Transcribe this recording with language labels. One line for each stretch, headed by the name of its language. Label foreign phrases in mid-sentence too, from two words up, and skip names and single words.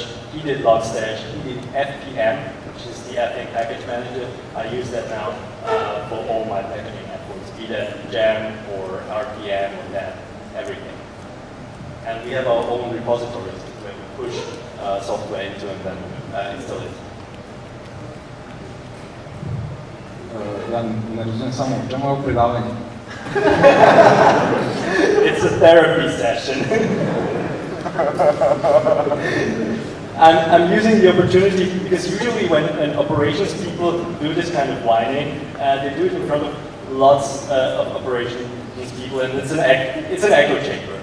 English: He did Logstash, he did FPM, which is the Fpm package manager. I use that now for all my packaging efforts, be that Jam or RPM or that, everything. And we have our own repositories where we push software into and then install it.
Serbian: Ja ne razumem samo, u čemu je ovo predavanje?
English: It's a therapy session. I'm using the opportunity because usually when operations people do this kind of whining, they do it in front of lots of operations people, and it's an echo chamber.